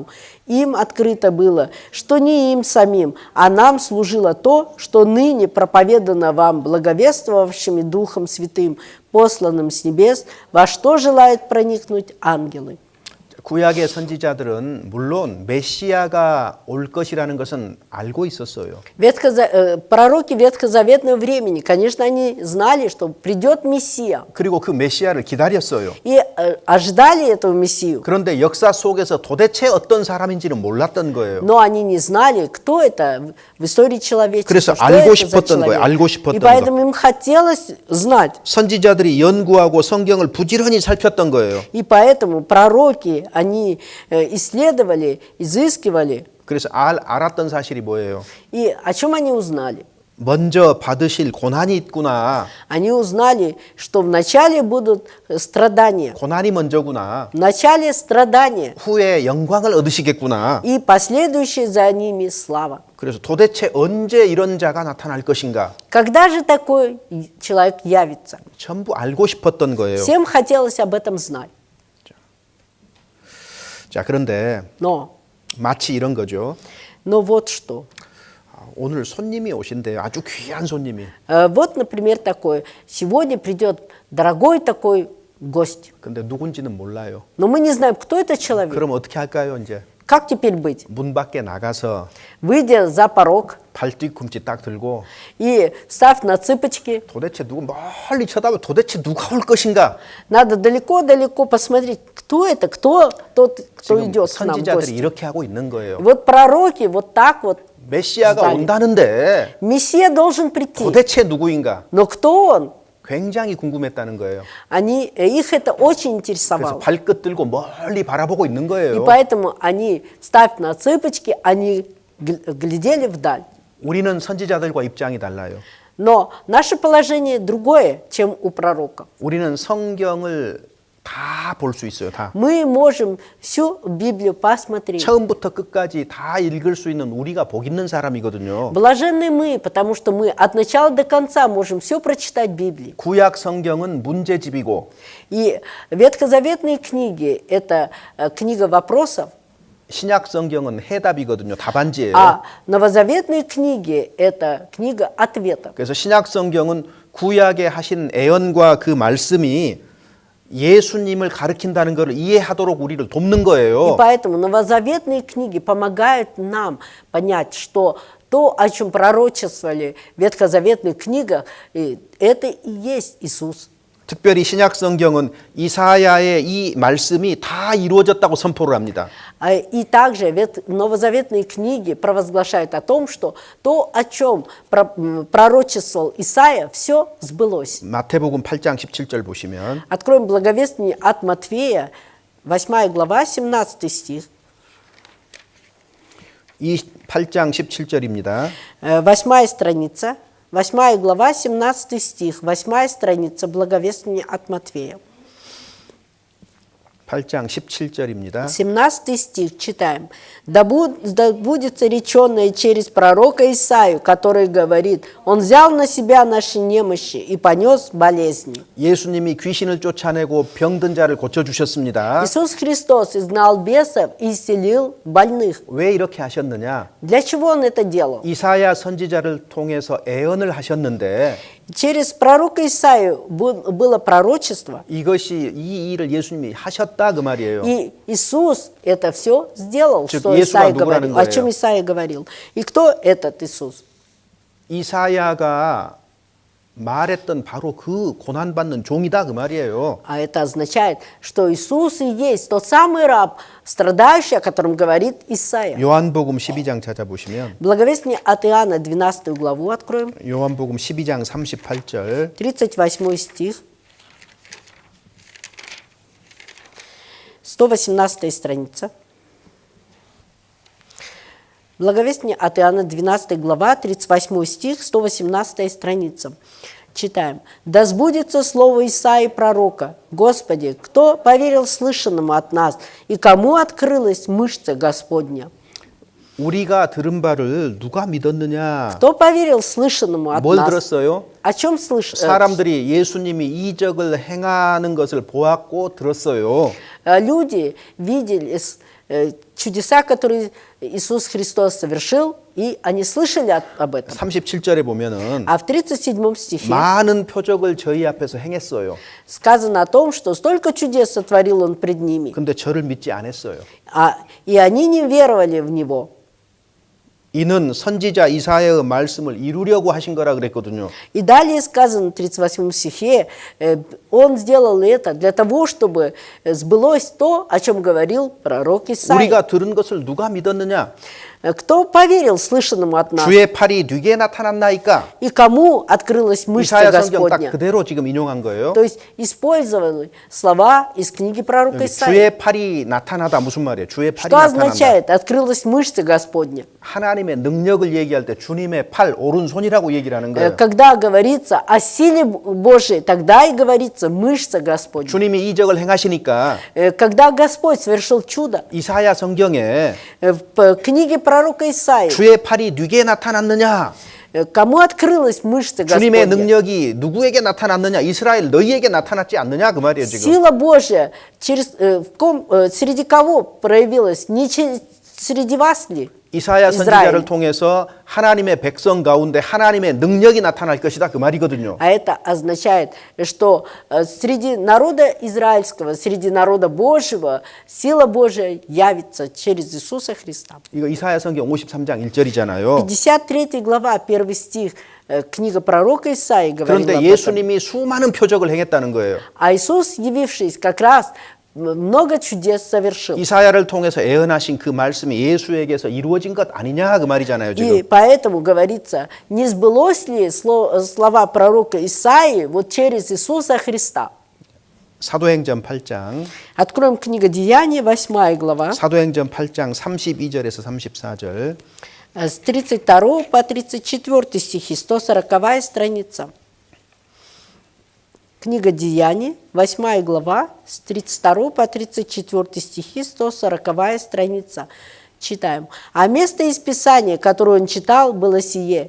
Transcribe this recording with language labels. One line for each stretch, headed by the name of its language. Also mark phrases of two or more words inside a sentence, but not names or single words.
Russian: Им открыто было, что не им самим, а нам служило то, что ныне проповедано вам благовествовавшими Духом Святым, посланным с небес, во что желают проникнуть ангелы».
Korean: 구약의 선지자들은 물론 메시아가 올 것이라는 것은 알고 있었어요.
Russian: Пророки ветхозаветного времени, конечно, они знали, что придет Мессия,
Korean: 그리고 그 메시아를 기다렸어요.
Russian: и ожидали этого Мессию.
Korean: 그런데 역사 속에서 도대체 어떤 사람인지는 몰랐던 거예요.
Russian: Но они не знали, кто это в истории человечества,
Korean: 그래서
Russian: что
Korean: 알고
Russian: это за
Korean: 싶었던 거예요.
Russian: человек.
Korean: 알고
Russian: И
Korean: 싶었던
Russian: поэтому им хотелось знать.
Korean: 선지자들이 연구하고 성경을 부지런히 살폈던 거예요.
Russian: И поэтому пророки, они исследовали, изыскивали.
Korean: 그래서 알았던 사실이 뭐예요?
Russian: И о чем они узнали?
Korean: 먼저 받으실 고난이 있구나.
Russian: Они узнали, что вначале будут страдания.
Korean: 고난이 먼저구나.
Russian: Вначале страдания.
Korean: 후에 영광을 얻으시겠구나.
Russian: И последующие за ними слава.
Korean: 그래서 도대체 언제 이런 자가 나타날 것인가?
Russian: Когда же такой человек явится?
Korean: 전부 알고 싶었던 거예요.
Russian: Всем хотелось об этом знать.
Korean: 자, 그런데
Russian: Но
Korean: 마치 이런 거죠.
Russian: вот что.
Korean: 오늘 손님이 오신대요. 아주 귀한 손님이.
Russian: Вот, например, такое. Сегодня придет дорогой такой гость.
Korean: 근데 누군지는 몰라요.
Russian: Но мы не знаем, кто это человек.
Korean: 그럼 어떻게 할까요, 이제?
Russian: Как теперь быть?
Korean: 문 밖에 나가서
Russian: Выйдя за порог
Korean: 발 뒤꿈치 딱 들고
Russian: и став на цыпочки,
Korean: 도대체 누구 멀리 쳐다보면 도대체 누가 올 것인가?
Russian: надо далеко-далеко посмотреть, кто это, кто тот, кто
Korean: 지금
Russian: идет к нам в
Korean: 선지자들이
Russian: гости.
Korean: 이렇게 하고 있는 거예요.
Russian: Вот prороки вот так вот.
Korean: 메시아가
Russian: ждали.
Korean: 온다는데
Russian: Мессия должен прийти.
Korean: 도대체 누구인가?
Russian: Но кто он?
Korean: 굉장히 궁금했다는 거예요.
Russian: Их это очень
Korean: 그래서
Russian: интересовало.
Korean: 발끝 들고 멀리 바라보고 있는
Russian: И
Korean: 거예요.
Russian: поэтому они, став на цыпочки, они глядели вдаль.
Korean: 우리는 선지자들과 입장이 달라요.
Russian: Но наше положение другое, чем у пророка.
Korean: 우리는 성경을 다 볼 수 있어요. 다.
Russian: Мы можем всю Библию посмотреть.
Korean: 처음부터 끝까지 다 읽을 수 있는 우리가 복 있는 사람이거든요.
Russian: Блаженны мы, потому что мы от начала до конца можем все прочитать в Библии.
Korean: 구약 성경은 문제집이고
Russian: И ветхозаветные книги – это книга вопросов,
Korean: 신약 성경은 해답이거든요. 답안지예요.
Russian: а новозаветные книги – это книга ответов.
Korean: 그래서 신약 성경은 구약에 하신 애언과 그 말씀이 예수님을 가르친다는 것을 이해하도록 우리를 돕는
Russian: И
Korean: 거예요.
Russian: поэтому новозаветные книги помогают нам понять, что то, о чем пророчествовали в ветхозаветных книгах, это и есть Иисус.
Korean: 특별히 신약 성경은 이사야의 이 말씀이 다 이루어졌다고 선포를 합니다.
Russian: И также новозаветные книги провозглашают о том, что то, о чем пророчествовал Исаия, все сбылось.
Korean: 마태복음 8장 17절 보시면
Russian: Откроем благовестие от Матфея, 8 глава, 17 стих.
Korean: 이 8장 17절입니다.
Russian: 8 страница, 8 глава, 17 стих, 8 страница благовествия от Матфея.
Korean: 8장 17절입니다.
Russian: 17 стих читаем. «Да будет реченное через пророка Исаию, который говорит, он взял на себя наши немощи и понес болезни».
Korean: 예수님이 귀신을 쫓아내고 병든 자를 고쳐주셨습니다.
Russian: Иисус Христос изгнал бесов и исцелил больных.
Korean: 왜 이렇게 하셨느냐?
Russian: Для чего Он это делал?
Korean: 이사야 선지자를 통해서 애언을 하셨는데
Russian: Через пророка Исаию было пророчество,
Korean: 이것이 이 일을 예수님이 하셨다 그 말이에요.
Russian: и Иисус это все сделал,
Korean: 즉,
Russian: что
Korean: 예수가
Russian: Исаия
Korean: 누구라는
Russian: говорил, о
Korean: 거예요?
Russian: чем Исаия говорил. И кто этот Иисус?
Korean: 이사야가 말했던 바로 그 고난받는 종이다 그 말이에요.
Russian: А это означает, что Иисус и есть тот самый раб, страдающий, о котором говорит Исаия.
Korean: 요한복음 12장 찾아보시면
Russian: Благовестие от Иоанна, 12 главу откроем,
Korean: 요한복음 12장 38절
Russian: 38 стих, 118 страница. Благовестие от Иоанна, 12 глава, 38 стих, 118 страница. Читаем. «Да сбудется слово Исаии пророка. Господи, кто поверил слышанному от нас, и кому открылась мышца Господня?»
Korean: 우리가 들은 바를 누가 믿었느냐?
Russian: Кто поверил слышанному от
Korean: 뭘
Russian: нас?
Korean: 들었어요?
Russian: О чем слышали?
Korean: 사람들이 예수님이 이적을 행하는 것을 보았고 들었어요.
Russian: Люди видели чудеса, которые Иисус Христос совершил, и они слышали об этом.
Korean: 37절에 보면은
Russian: А в 37 стихе
Korean: 많은 표적을 저희 앞에서 행했어요.
Russian: сказано о том, что столько чудес сотворил Он пред ними,
Korean: 근데 저를 믿지 않았어요.
Russian: и они не веровали в Него.
Korean: 이는 선지자 이사야의 말씀을 이루려고 하신 거라 그랬거든요.
Russian: И далее сказано в 38 стихе, Он сделал это для того, чтобы сбылось то, о чем говорил пророк Исаия.
Korean: 우리가 들은 것을 누가 믿었느냐?
Russian: Кто поверил слышанному от нас?
Korean: 주의 팔이 네게 나타났나이까?
Russian: И кому открылась мышца
Korean: 이사야 성경 딱
Russian: Господня?
Korean: 그대로 지금 인용한 거예요.
Russian: То есть использованы слова из книги пророка Исаии.
Korean: 주의 팔이 나타나다 무슨 말이에요? 주의 팔이
Russian: Что
Korean: 나타난다.
Russian: означает «открылась мышца Господня»?
Korean: 하나님의 능력을 얘기할 때 주님의 팔 오른손이라고 얘기를 하는 거예요.
Russian: Когда говорится о силе Божией, тогда и говорится мышца Господня.
Korean: 주님이 이적을 행하시니까
Russian: Когда Господь совершил чудо,
Korean: 이사야 성경에
Russian: в книге пророка Исаии
Korean: 주의 팔이 네게 나타났느냐?
Russian: Кому открылась мышца
Korean: 주님의
Russian: Господня?
Korean: 능력이 누구에게 나타났느냐? 이스라엘 너희에게 나타났지 않느냐? 그 말이에요, 지금.
Russian: Сила Божья среди кого проявилась? Не среди вас ли?
Korean: 이사야
Russian: Израиль.
Korean: 선지자를 통해서 하나님의 백성 가운데 하나님의 능력이 나타날 것이다 그 말이거든요.
Russian: А это означает, что среди народа израильского, среди народа Божьего, сила Божья явится через Иисуса Христа.
Korean: 이거 이사야 성경 53장 1절이잖아요.
Russian: 53 глава, 1 стих, книга пророка Исаии говорит
Korean: 그런데
Russian: об этом.
Korean: 예수님이 수많은 표적을 행했다는 거예요.
Russian: А Иисус, явившись, как раз много чудес совершил.
Korean: 이사야를 통해서 예언하신 그 말씀이 예수에게서 이루어진 것 아니냐 그 말이잖아요,
Russian: И
Korean: 지금.
Russian: поэтому говорится, не сбылось ли слова пророка Исаии вот через Иисуса Христа?
Korean: 사도행전 8장.
Russian: Откроем книгу Деяний, 8 глава, 사도행전 8장 32절에서 34절. с 32 по 34 стихи, 140 страница. Книга Деяний, 8 глава, с 32 по 34 стихи, 140 страница. Читаем. «А место из Писания, которое он читал, было сие.